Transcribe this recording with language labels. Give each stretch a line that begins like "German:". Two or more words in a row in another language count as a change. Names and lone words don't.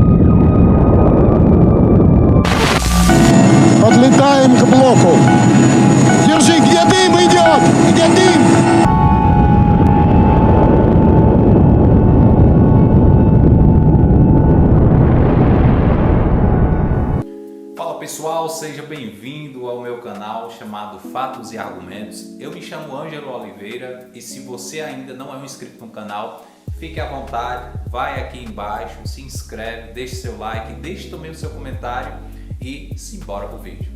Russian: Подлетаем к блоку. Держи, где дым идет? Где дым?
Portuguese: Fala pessoal, seja bem-vindo ao meu canal chamado Fatos e Argumentos. Eu me chamo Ângelo Oliveira e se você ainda não é um inscrito no canal, fique à vontade, vai aqui embaixo, se inscreve, deixe seu like, deixe também o seu comentário e simbora pro vídeo.